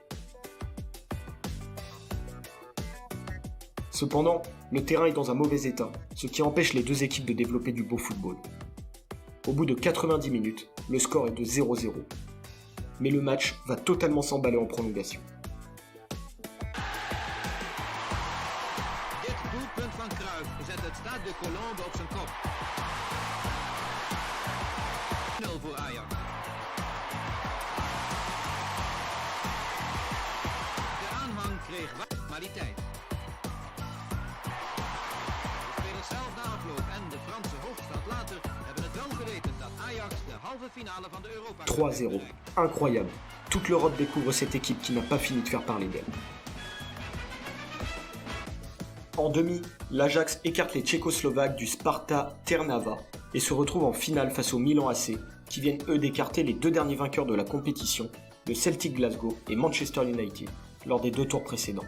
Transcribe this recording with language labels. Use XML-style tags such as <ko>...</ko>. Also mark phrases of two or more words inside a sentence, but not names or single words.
<fr>Cependant, le terrain est dans un mauvais état, ce qui empêche les deux équipes de développer du beau football. Au bout de 90 minutes, le score est de 0-0. Mais le match va totalement s'emballer en prolongation.</fr> <nl>Dit doelpunt van Cruyff zet het Stade de Colombes op zijn kop. 0 voor Ajax. De aanhang kreeg maar die tijd. De spelers zelf na afloop en de Franse hoofdstad later hebben het wel geweten dat Ajax de halve finale van de Europa 3-0.</nl> <fr>Incroyable. Toute l'Europe découvre cette équipe qui n'a pas fini de faire parler d'elle. En demi, l'Ajax écarte les Tchécoslovaques du Sparta Trnava et se retrouve en finale face au Milan AC, qui viennent eux d'écarter les deux derniers vainqueurs de la compétition, le Celtic Glasgow et Manchester United, lors des 2 tours précédents.</fr>